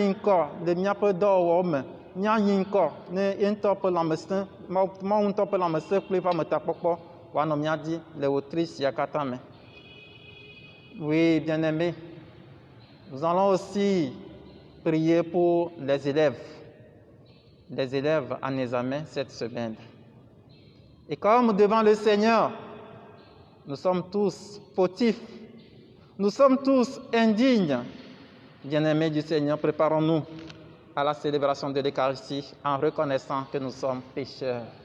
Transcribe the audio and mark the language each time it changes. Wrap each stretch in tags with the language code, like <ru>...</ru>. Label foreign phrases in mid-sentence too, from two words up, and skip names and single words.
<ee>Míayi ŋkɔ le míaƒe dɔwɔwɔwo me nya yin kɔ ne ŋutɔ ƒe lãmesẽ Mawu ŋutɔ ƒe lãmesẽ kple eƒe ametakpɔkpɔ wòanɔ mía dzi le wòtri sia katã me.</ee> <fr>Oui, bien-aimés, nous allons aussi prier pour les élèves en examen cette semaine. Et comme devant le Seigneur, nous sommes tous fautifs, nous sommes tous indignes, bien-aimés du Seigneur, préparons-nous à la célébration de l'Eucharistie en reconnaissant que nous sommes pécheurs.</fr>